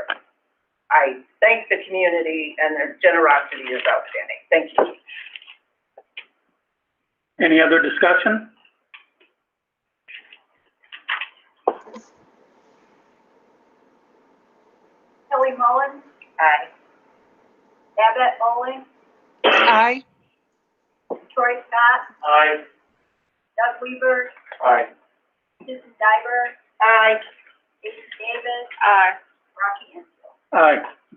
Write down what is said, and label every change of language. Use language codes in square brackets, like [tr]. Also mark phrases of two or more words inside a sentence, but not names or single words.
[en] I thank the community, and their generosity is outstanding. Thank you. Any other discussion? Kelly Mullen, Aye. Babette Bowling, Aye. Troy Scott, Aye. Doug Weaver, Aye. Susan Diver, Aye. Jason Davis, Aye. Rocky Ansel. Aye.